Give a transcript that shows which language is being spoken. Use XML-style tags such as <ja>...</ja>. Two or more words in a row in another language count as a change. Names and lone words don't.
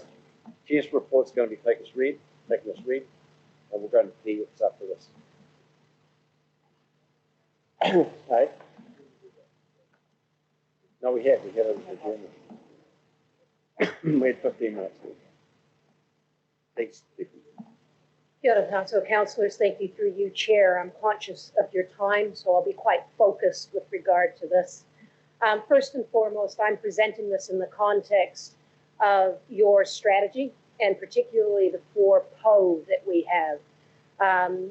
<en>Chair's report's going to be taking us read, and we're going to PX after this. Hey? No, we had it with the journey. We had 15 minutes. Thanks, Stephanie.</en> <mi>Kia ora tātou</mi> <en>councillors, thank you through you, Chair. I'm conscious of your time, so I'll be quite focused with regard to this. First and foremost, I'm presenting this in the context of your strategy, and particularly the 4 PO that we have.</en>